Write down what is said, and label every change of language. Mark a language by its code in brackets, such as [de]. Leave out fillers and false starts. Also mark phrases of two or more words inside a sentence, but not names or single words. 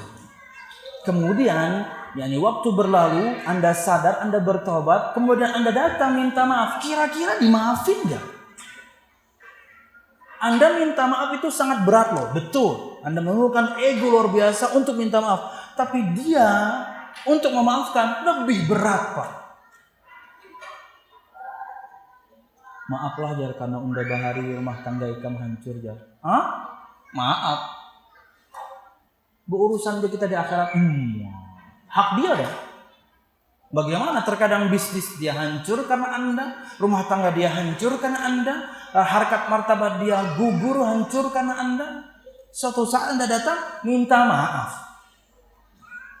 [id] Kemudian, waktu berlalu, Anda sadar, Anda bertobat, kemudian Anda datang minta maaf. Kira-kira dimaafin nggak? Anda minta maaf itu sangat berat loh, betul. Anda memerlukan ego luar biasa untuk minta maaf. Tapi dia untuk memaafkan lebih berat, Pak. [bjn] Maaflah jar karena unda bahari rumah tangga ikam hancur jar. [id] Hah? Maaf. Berurusan kita di akhirat. Hak dia deh. Bagaimana terkadang bisnis dia hancur karena Anda, rumah tangga dia hancur karena Anda, harkat martabat dia gugur hancur karena Anda. Suatu saat Anda datang minta maaf.